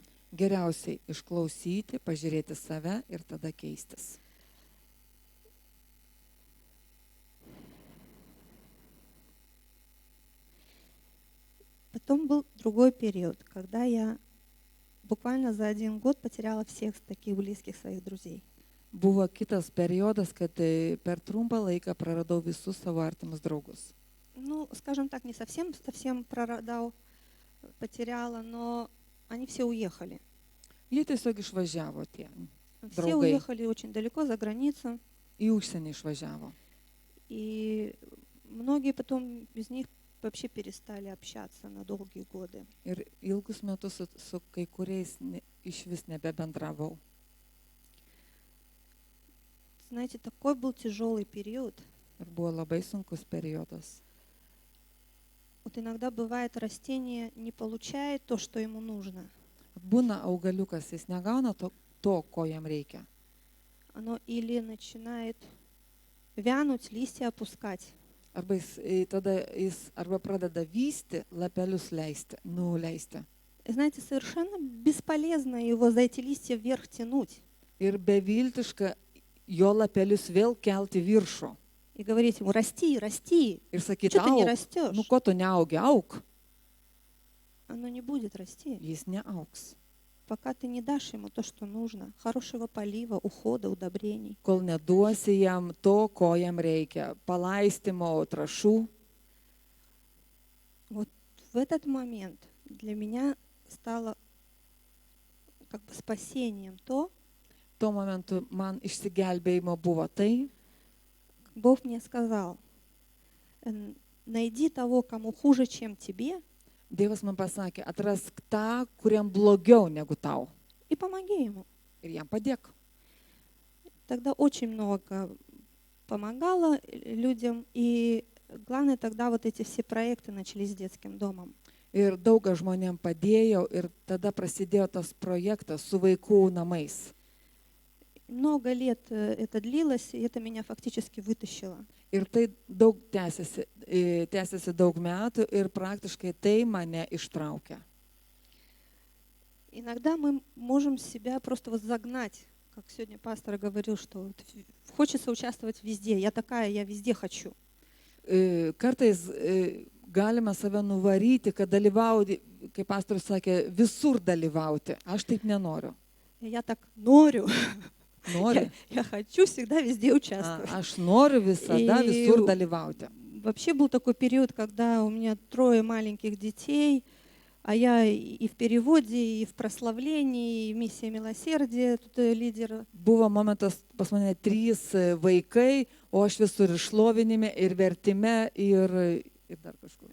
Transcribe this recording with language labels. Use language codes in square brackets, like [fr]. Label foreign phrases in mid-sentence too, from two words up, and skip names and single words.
[lt] Geriausiai išklausyti, pažiūrėti save ir tada keistis. [ru] Потом был другой период, когда я буквально за 1 год потеряла всех таких близких своих друзей. [lt] Buvo kitas periodas, kad per trumpą laiką praradau visus savo artimus draugus. [ru] Ну, скажем так, не совсем потеряла, но они все уехали. [lt] Jie tiesiog išvažiavo tie. [ru] Все [lt] Draugai. [ru] уехали очень далеко, за границу. [lt] Į užsienį išvažiavo. [ru] И многие потом из них вообще перестали общаться на долгие годы. [lt] Ir ilgus metus su kai kuriais iš vis nebebendravau. [ru] Знаете, такой был тяжелый период. [lt] Ir buvo labai sunkus periodas. [ru] Вот иногда бывает, растение не получает то, что ему нужно. [lt] Būna augaliukas, jis negauna to, ko jam reikia. [ru] Оно или начинает вянуть, листья опускать. [lt] Arba jis arba pradeda vysti, lapelius leisti, nuleisti. [ru] И знаете, совершенно бесполезно его за эти листья вверх тянуть. [lt] Ir beviltiška jo lapelius vėl kelti viršų. [ru] И говорить ему, расти, расти. [lt] Ir sakyti, [ru] Что ты не [lt] auk, [ru] растешь? [lt] nu ko tu neaugi, auk. [ru] Оно не будет расти, [lt] Jis neauks. [ru] пока ты не дашь ему то, что нужно. Хорошего полива, ухода, удобрений. [lt] Kol neduosi jam to, ko jam reikia. Palaistimo, trašų. [ru] Вот в этот момент для меня стало как бы спасением то, [lt] Tuo momentu man išsigelbėjimo buvo tai, [ru] Бог мне сказал, найди того, кому хуже, чем тебе, [lt] Dievas man pasakė, atrask tą, kuriam blogiau negu tau. [ru] и помоги ему. [lt] Ir jam padėk. [ru] Тогда очень много помогала людям, и главное, тогда вот эти все проекты начались с детским домом. [lt] Ir daugą žmonėm padėjau ir tada prasidėjo tas projektas su vaikų namais. [ru] Много лет это длилось, и это меня фактически вытащило. [lt] Ir tai daug tęsiasi daug metų ir praktiškai tai mane ištraukė. [ru] Иногда мы можем себя просто вот загнать, как сегодня пастор говорил, что вот хочется участвовать везде. Я такая, я везде хочу. [lt] Kartais galima save nuvaryti, kad dalyvauti, kaip pastorius sakė, visur dalyvauti. Aš taip nenoriu. [ru] Я так норю. [lt] Noriu. [ru] Я хочу всегда везде участвовать. [lt] Aš noriu visada visur dalyvauti. [ru] Вообще был такой период, когда у меня 3 маленьких детей, а я и в переводе, и в прославлении, и в миссии милосердия, тут лидер. [lt] Buvo momentas pas mane 3 vaikai, o aš visur ir šlovinime, ir vertime, ir dar kažkur.